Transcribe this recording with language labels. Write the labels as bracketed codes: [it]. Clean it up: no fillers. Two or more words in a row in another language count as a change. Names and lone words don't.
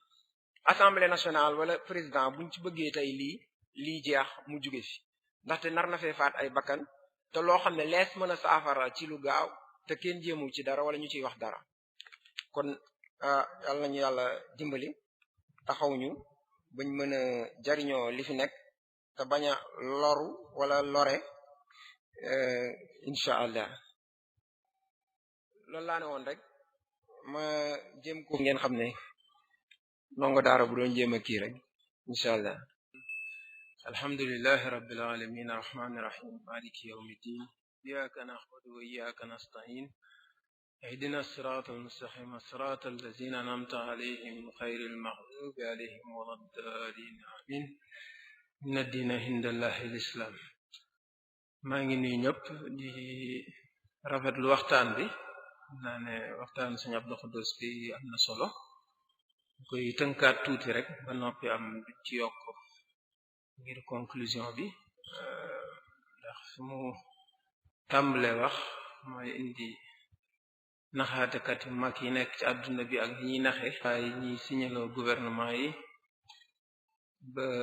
[fr] assemblée nationale [wo] wala président buñ ci bëggee tey lii jeex mu jóge fi ndaxte nar na fee faat ay bakkan te loo xam ne lees mën a saafara ci lu gaaw te kenn jéemul ci dara wala ñu ciy wax dara kon yàlla nañu yàlla dimbali taxaw ñu bañ mën a jariñoo li fi nekk te bañ a loru wala lore [ar] إن شاء الله [wo] loolu laa ne woon rek ma jéem ko ngeen xam ne ndongo daara bu doon jéem a kii rek [ar] إن شاء الله الحمد لله رب العالمين الرحمن الرحيم مالك يوم الدين إياك نعبد وإياك نستعين اهدنا الصراط المستقيم صراط الذين أنعمت عليهم غير المغضوب عليهم ولا الضالين آمين إن الدين عند الله الإسلام [wo] maa ngi nuyu ñëpp di rafetlu waxtaan bi naa ne waxtaan Sëriñ Abdou Khoudoss bi am na solo koy tënkaat tuuti rek ba noppi am du ci yokk ngir conclusion bi ndax su mu tàmbalee wax mooy indi naxaatekat yu mag yi nekk ci àdduna bi ak ñiy naxe waaye ñiy signaloo gouvernement yi ba